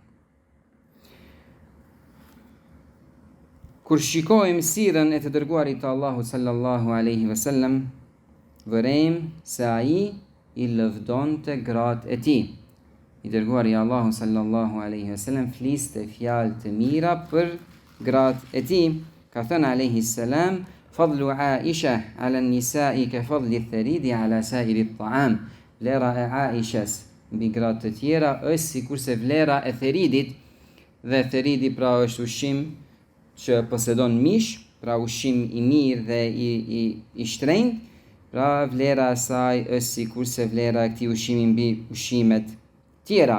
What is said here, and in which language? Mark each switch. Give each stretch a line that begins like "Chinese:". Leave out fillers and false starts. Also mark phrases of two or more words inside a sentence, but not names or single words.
Albanian: Kur shikojmë sirën e të dërguarit të Allahu
Arabic: صلى الله عليه وسلم,
Albanian: vërejmë se ai i lëvdonte gratë e tij. I dërguari Allahu
Arabic: صلى الله عليه وسلم
Albanian: fliste fjalë të mira për gratë e tij. Ka thënë
Arabic: عليه السلام: فضل عائشة على النساء كفضل الثريد على سائر الطعام.
Albanian: Vlera e Aishës mbi gratë të tjera është sikurse vlera e theridit, dhe theridi pra është ushqim që posedon mish, pra ushqim i mirë dhe i shtrenjtë, pra vlera e saj është sikurse vlera e këtij ushqimi mbi ushqimet tjera.